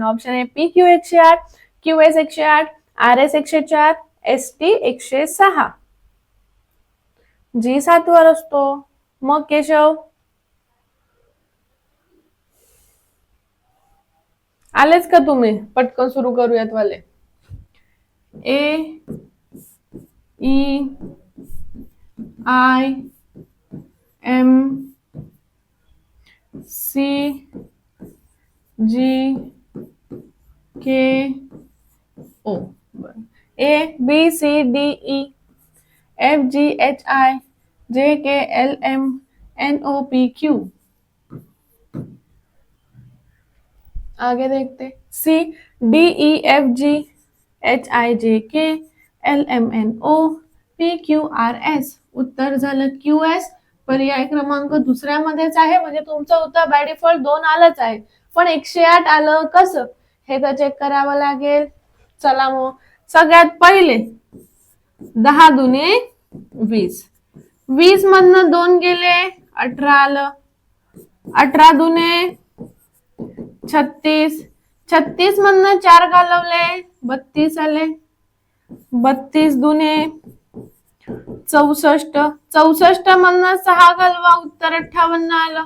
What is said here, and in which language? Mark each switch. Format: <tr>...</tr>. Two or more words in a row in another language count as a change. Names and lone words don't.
<en>option A P Q 108, QS 108, RS 104, ST 106.</en> <mr>जी 7 वर असतो. मग केशव आलेच का तुम्ही? पटकन सुरू करूयात वाले.</mr> <en>A E I M C G K O, A B C D E F G H I J K L M N O P Q.</en> <hi>आगे देखते.</hi> <en>C D E F G H I J K L M N O P Q R S.</en> <mr>उत्तर झालं QS. पर्याय क्रमांक दुसऱ्यामध्येच आहे, म्हणजे तुमचं उत्तर</mr> <en>by default</en> <mr>2 आलंच आहे, पण 108 आलं कसं हे तर चेक करावं लागेल. चला मग सगळ्यात पहिले 10 दुने 20, 20 मधनं 2 गेले 18 आलं, 18 दुने 36, 36 मधनं 4 घालवले 32 आले, 32 दुने 64, 64 मधनं 6 घालवा उत्तर 58 आलं.</mr>